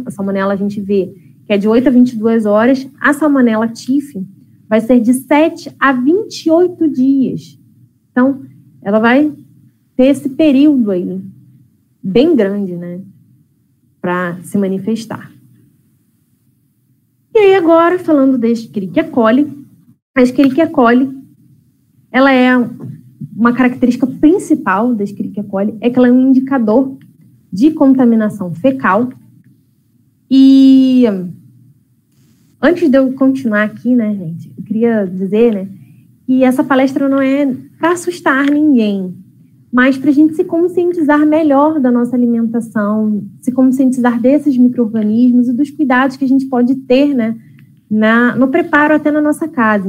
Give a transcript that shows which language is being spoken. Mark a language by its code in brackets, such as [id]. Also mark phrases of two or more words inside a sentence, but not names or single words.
[pt] A salmonela a gente vê que é de 8 a 22 horas. A salmonela TIF vai ser de 7 a 28 dias. Então, ela vai ter esse período aí, bem grande, né, para se manifestar. E aí agora, falando da Escherichia coli, a Escherichia coli, ela é uma característica principal da Escherichia coli, é que ela é um indicador de contaminação fecal. E antes de eu continuar aqui, né, gente, eu queria dizer, né, que essa palestra não é para assustar ninguém, mas para a gente se conscientizar melhor da nossa alimentação, se conscientizar desses micro-organismos e dos cuidados que a gente pode ter, né, no preparo até na nossa casa.